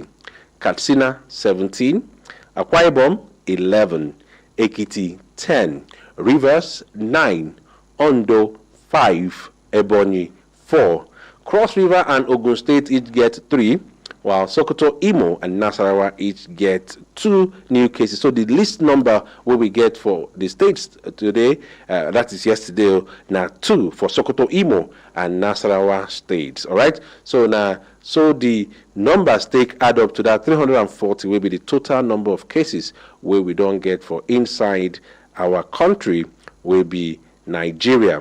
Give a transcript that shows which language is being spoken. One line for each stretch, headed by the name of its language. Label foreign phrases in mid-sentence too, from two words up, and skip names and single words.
Nigerian Pidgin: Katsina 17. Akwa Ibom 11. Ekiti 10. Rivers 9. Ondo 5. Ebonyi 4. Cross River and Ogun State each get 3, while Sokoto, Imo, and Nasarawa each get 2 new cases. So the least number where we get for the states today, that is yesterday, now 2 for Sokoto, Imo, and Nasarawa states. All right. So now, so the numbers add up to that 340 will be the total number of cases where we don't get for inside our country will be Nigeria.